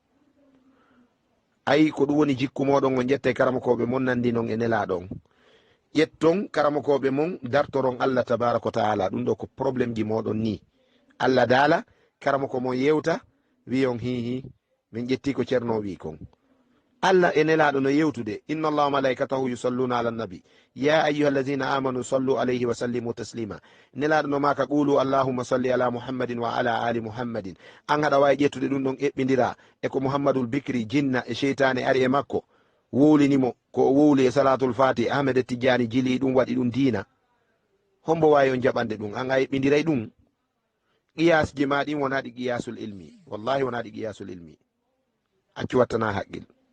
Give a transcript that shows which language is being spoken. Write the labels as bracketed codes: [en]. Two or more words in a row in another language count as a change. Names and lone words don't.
[ff] ayi ko ɗum woni jikku moɗon on ƴette karamakoɓe mon nandi noon e nelaɗo on ƴetton karamakoɓe mon dartoron [ar] الله تبارك وتعالى [ff] ɗum ɗo ko probléme ji moɗon ni allah daala karamako mon yewta wi on hihi min ƴetti ko ceerno wi kon allah e nelaɗo no yewtude [ar] إن الله ملائكته يصلون على النبي يا أيها الذين آمنوا صلوا عليه وسلموا تسليما [ff] nelaɗo no maka [ar] قولوا اللهم صل على محمد وعلى آل محمد [ff] an haɗa wawi ƴettude ɗum ɗon eɓɓidira e ko muhammadul bicri jinna e cheytane ari e makko wuulinimo ko wuuli e [ar] صلاة الفاتح [ff] ahmed tijani jili ɗum waɗi ɗum diina hombo wawi on jaɓande ɗum an a eɓɓidiray ɗum qiyasji ma ɗin wonaɗi [ar] قياس العلم [ff] wallahi wonaɗi [ar] قياس العلم [ff] accu wattana haqqil